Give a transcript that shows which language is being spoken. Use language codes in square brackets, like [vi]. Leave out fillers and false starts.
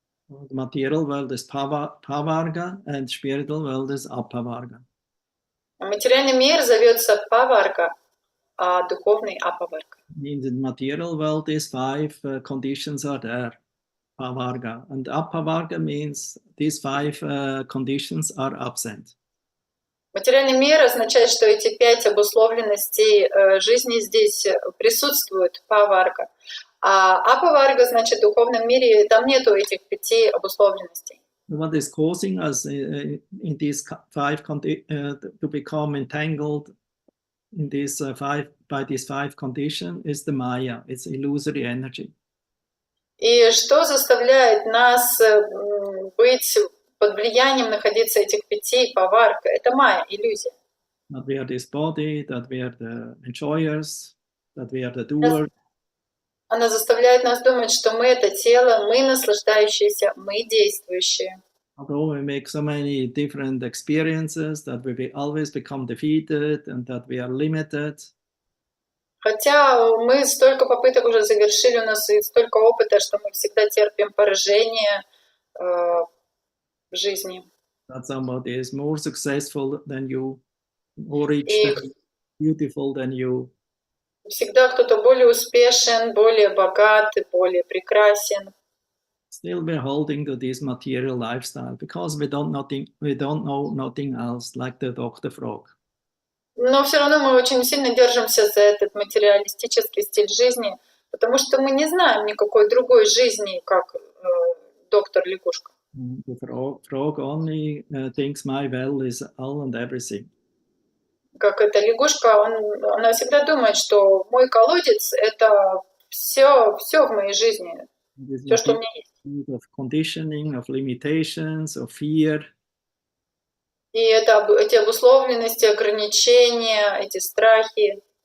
[en] The material world is pavarga and spiritual world is apavarga. [ru] Материальный мир зовется паварга, а духовный апаварга. [en] In the material world, these 5 conditions are there, pavarga. And apavarga means these 5 conditions are absent. [ru] Материальный мир означает, что эти 5 обусловленностей жизни здесь присутствуют, паварга. А апаварга, значит, в духовном мире там нету этих 5 обусловленностей. [en] What is causing us in these 5 to become entangled in these 5 by these 5 conditions is the Maya. It's illusory energy. [ru] И что заставляет нас быть под влиянием, находиться этих 5 паварг? Это майя, иллюзия. [en] That we are this body, that we are the enjoyers, that we are the doers. [ru] Она заставляет нас думать, что мы — это тело, мы наслаждающиеся, мы действующие. [en] Although we make so many different experiences, that we always become defeated and that we are limited. [ru] Хотя мы столько попыток уже завершили, у нас и столько опыта, что мы всегда терпим поражение в жизни. [en] That somebody is more successful than you, more rich than you, beautiful than you. [ru] Всегда кто-то более успешен, более богат, более прекрасен. [en] Still we're holding to this material lifestyle because we don't know nothing else, like the Dr. Frog. [ru] Но все равно мы очень сильно держимся за этот материалистический стиль жизни, потому что мы не знаем никакой другой жизни, как доктор Лягушка. [en] The frog only thinks my well is all and everything. [ru] Как эта лягушка, она всегда думает, что мой колодец — это все в моей жизни, все, что у меня есть. [en] Of conditioning, of limitations, of fear. [ru] И эти обусловленности, ограничения, эти страхи.